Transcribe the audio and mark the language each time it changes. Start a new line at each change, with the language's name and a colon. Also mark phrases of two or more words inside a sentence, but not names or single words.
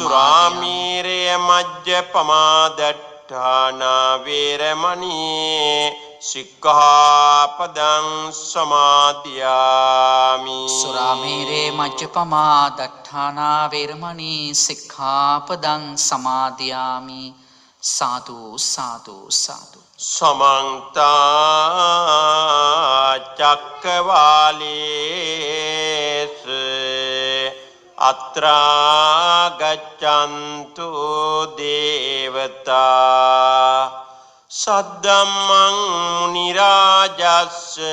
Pali: සුරාමීරය මජ්ජපමාදට්ඨාන වේරමණී සික්ඛාපදං සමාදියාමි. සුරාමේරේ මජ්ජපමා දට්ඨානා වේරමණී සික්ඛාපදං සමාදියාමි. සාදු සාදු සාදු. සමන්ත චක්කවාලේසු අත්‍රා ගච්ඡන්තු දේවතා සද්දම්මං මුනි රාජස්ස